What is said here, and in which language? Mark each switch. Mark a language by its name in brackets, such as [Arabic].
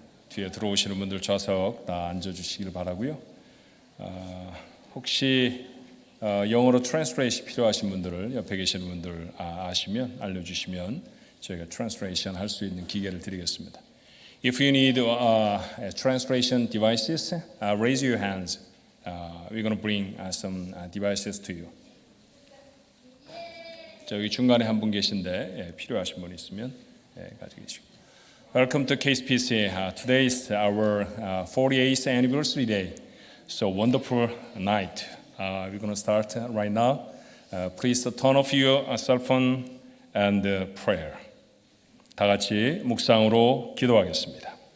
[Korean] 뒤에 들어오시는 분들 좌석 다 앉아주시길 바라고요. 혹시 영어로 트랜스레이션 필요하신 분들을 옆에 계시는 분들 아시면 알려주시면 저희가 트랜스레이션 할 수 있는 기회를 드리겠습니다. [English] If you need translation devices, raise your hands. We're going to bring some devices to you. [Korean] 저기 중간에 한 분 계신데 필요하신 분 있으면 가지고 계시고. [English] Welcome to KSPC. Today is our 48th anniversary day. So wonderful night. We're going to start right now. Please turn off your cell phone and prayer. [Korean] 다 같이 묵상으로 기도하겠습니다.